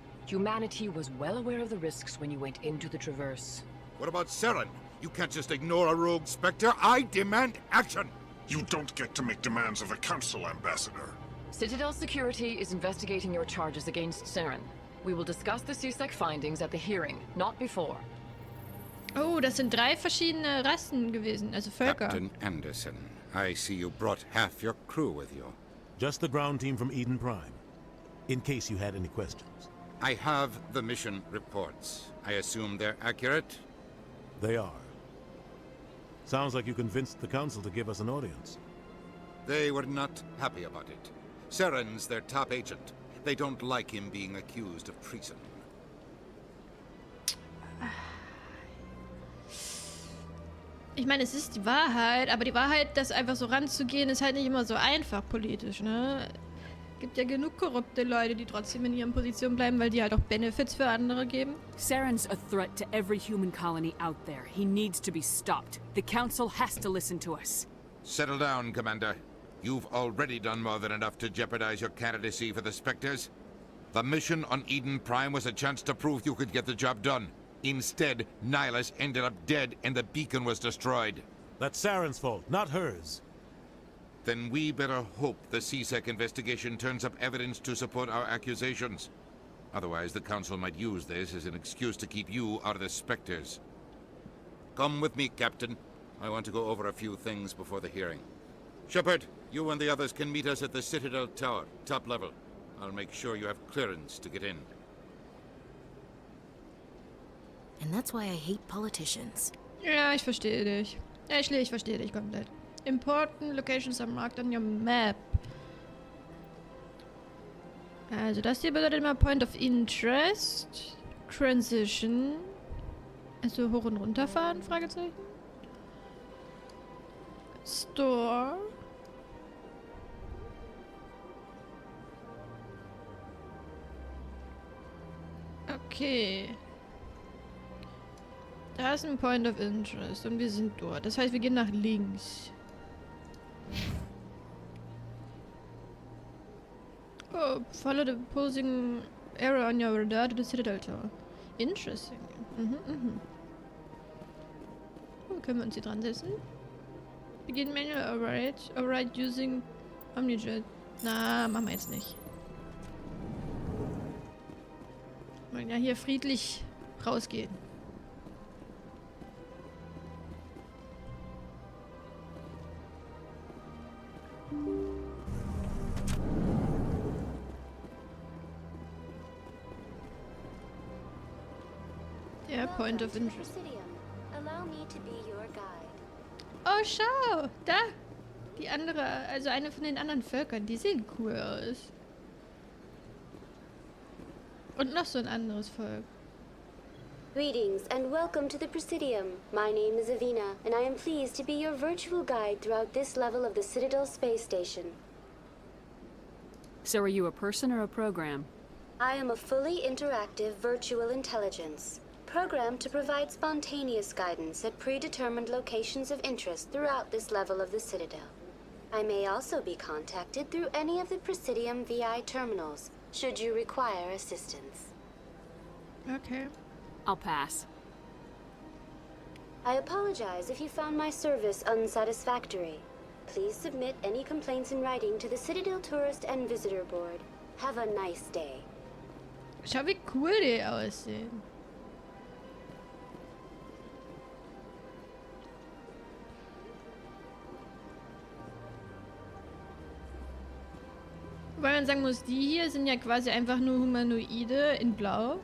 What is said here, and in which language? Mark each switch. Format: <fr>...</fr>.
<en>Humanity was well aware of the risks when you went into the Traverse. What about Saren? You can't just ignore a rogue Spectre. I demand action! You don't get to make demands of the Council, Ambassador. Citadel Security is investigating your charges against Saren. We will discuss the CSEC findings at the hearing, not before.</en> <de>Oh, das sind 3 verschiedene Rassen gewesen, also Völker.</de> <en>Captain Anderson, I see you brought half your crew with you. Just the ground team from Eden Prime, in case you had any questions. I have the mission reports. I assume they're accurate? They are. Sounds like you convinced the Council to give us an audience. They were not happy about it. Saren's their top agent. They don't like him being accused of treason.</en> <de>Ich meine, es ist die Wahrheit, aber die Wahrheit, das einfach so ranzugehen, ist halt nicht immer so einfach politisch, ne? Gibt ja genug korrupte Leute, die trotzdem in ihren Positionen bleiben, weil die halt auch Benefits für andere geben.</de> <en>Saren's a threat to every human colony out there. He needs to be stopped. The Council has to listen to us. Settle down, Commander. You've already done more than enough to jeopardize your candidacy for the Spectres. The mission on Eden Prime was a chance to prove you could get the job done. Instead, Nihilus ended up dead and the beacon was destroyed. That's Saren's fault, not hers. Then we better hope the CSEC investigation turns up evidence to support our accusations. Otherwise, the Council might use this as an excuse to keep you out of the Spectres. Come with me, Captain. I want to go over a few things before the hearing. Shepard, you and the others can meet us at the Citadel Tower, top level. I'll make sure you have clearance to get in. And that's why I hate politicians.</en> <de>Ja, ich verstehe dich. Ashley, ich verstehe dich komplett.</de> <en>Important locations are marked on your map.</en> <de>Also das hier bedeutet immer Point of Interest. Transition. Also hoch und runter fahren? Fragezeichen.</de> <en>Store.</en> <de>Okay. Da ist ein Point of Interest und wir sind dort. Das heißt, wir gehen nach links.</de> <en>Oh, follow the opposing arrow on your radar to the Citadel Tower. Interesting.</en> <de>Oh, können wir uns hier dran setzen?</de> <en>Begin manual override using Omnijet.</en> <de>Na, machen wir jetzt nicht. Wir wollen ja hier friedlich rausgehen. Der Point of Interest.</de> <en>Allow me to be your guide.</en> <de>Oh, schau! Da! Die andere, also eine von den anderen Völkern, die sehen cool aus. Und noch so ein anderes Volk.</de> <en>Greetings and welcome to the Presidium. My name is Avina, and I am pleased to be your virtual guide throughout this level of the Citadel space station. So are you a person or a program? I am a fully interactive virtual intelligence, programmed to provide spontaneous guidance at predetermined locations of interest throughout this level of the Citadel. I may also be contacted through any of the Presidium VI terminals, should you require assistance. Okay. I'll pass. I apologize if you found my service unsatisfactory. Please submit any complaints in writing to the Citadel Tourist and Visitor Board. Have a nice day.</en> <de>Schau, wie cool die aussehen. Weil man sagen muss, die hier sind ja quasi einfach nur Humanoide in Blau.</de>